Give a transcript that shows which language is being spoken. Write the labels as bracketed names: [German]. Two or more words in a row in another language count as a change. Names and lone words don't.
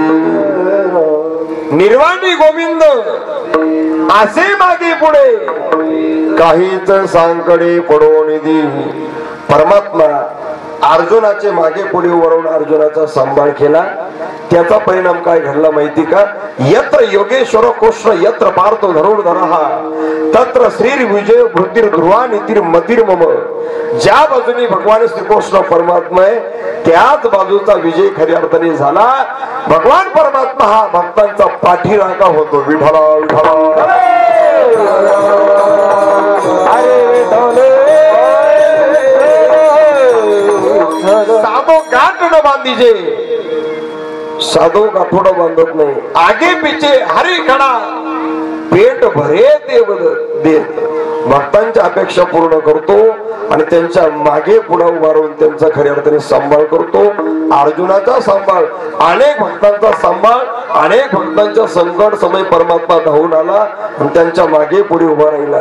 [Marathi] निर्वाणी गोविंद असे मागे पुढे काहीच सांकडे पडो निधी. परमात्मा अर्जुनाचे मागे पुढे वरून अर्जुनाचा सांभाळ केला. त्याचा परिणाम काय घडला माहिती का? [Sanskrit] यत्र योगेश्वर कृष्ण यत्र पार्थो धनुर्धरः तत्र श्री विजय भृतिर ध्रुवा नीतिर मतिर मम. [Marathi] ज्या बाजूने भगवान श्रीकृष्ण परमात्मा आहे त्याच बाजूचा विजय खऱ्या अर्थाने झाला. भगवान परमात्मा हा भक्तांचा पाठीराखा होतो. [Hindi] विठला विठला साधो गाठ न बांधीजे. [Marathi] साधो गाठोडा बांधत नाही. [Hindi] आगे पीछे हरी खडा पेट भरे देत. [Marathi] भक्तांच्या अपेक्षा पूर्ण करतो आणि त्यांच्या मागे पुढे उभा राहून त्यांचा खऱ्या अर्थाने सांभाळ करतो. अर्जुनाचा सांभाळ, अनेक भक्तांचा सांभाळ, अनेक भक्तांच्या संकट समय परमात्मा धावून आला आणि त्यांच्या मागे पुढे उभा राहिला.